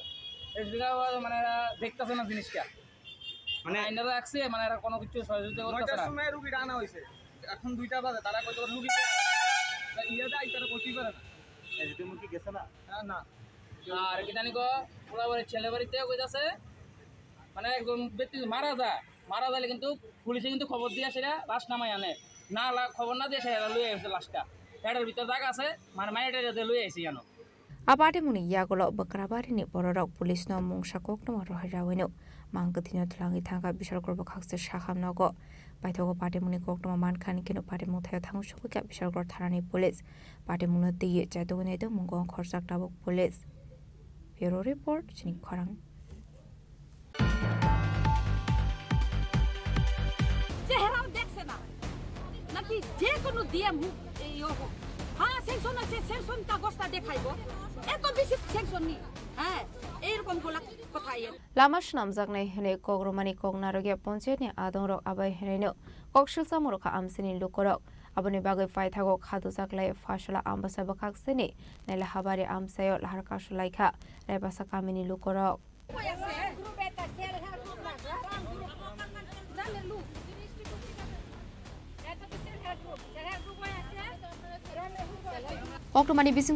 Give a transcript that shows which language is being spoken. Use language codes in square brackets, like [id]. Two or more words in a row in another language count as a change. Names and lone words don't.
[bn] মানে এরা দেখতেছে না জিনিসটা মানে আইনারা রাখছে মানে এরা কোনো কিছু সহযোগিতা করতেছে না সময় রুগীটা আনা হয়েছে এখন 2টা বাজে তারা কত রুগী ইয়েটা আইতারা করতেই পারে না এসডিএমও কি গেছে না না আর কি জানি গো ওরা ছেলে বাড়িতে কইতাছে মানে একজন ব্যক্তি মারা যাইলে কিন্তু পুলিশে কিন্তু খবর দিয়ে সেটা লাশ নামাই আনে না খবর না দিয়ে সেটা লুয়ে আসছে লাশটা এটার ভিতর দাগ আছে মানে মাইটা লুয়ে আসি জানো [trp] Abade muni yagulo bakrabari ni bororok pulis no mungsa kokno rohrawino mangkatino tlangi thanga bishal gorbo khakse shaham nogo baithogo pade muni kokno man khan kino pade muthaya thangu shokika bishal gor tharani pulis pade muno tiye chaidone de mungong khorsak tabok pulis [en] bureau report [trp] Chini Khorang [bn] চেহারাও দেখছে না নাকি যে কোনো দিয়ে মুখ হ্যাঁ সেকশন আছে সেকশন কাগজটা দেখাইবো এত বেশি সেকশন নি হ্যাঁ এরকম কথা [trp] Lama shnamjaknai hene kogromani kognaroge poncheni adongrok abai heneno kokshilsa moroka amsini lukorok aboni bagai paithago khadu jaklai fashala ambasa bakakseni nela habari amsayo laharka shulaikha rebasa kamini lukorok Oktomani bisingtu